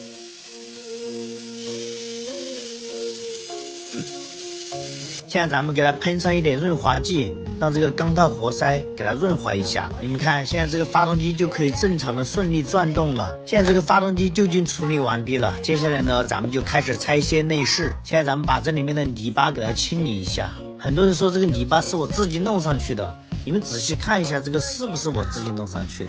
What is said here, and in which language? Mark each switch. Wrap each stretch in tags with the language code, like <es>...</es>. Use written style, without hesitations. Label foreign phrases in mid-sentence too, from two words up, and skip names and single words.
<zh>現在咱們給它噴上一點潤滑劑，讓這個鋼套活塞給它潤滑一下。你們看，現在這個發動機就可以正常的順利轉動了。現在這個發動機就已經處理完畢了。接下來呢，咱們就開始拆卸內飾。現在咱們把這裡面的泥巴給它清理一下。很多人說這個泥巴是我自己弄上去的，你們仔細看一下，這個是不是我自己弄上去的？</zh>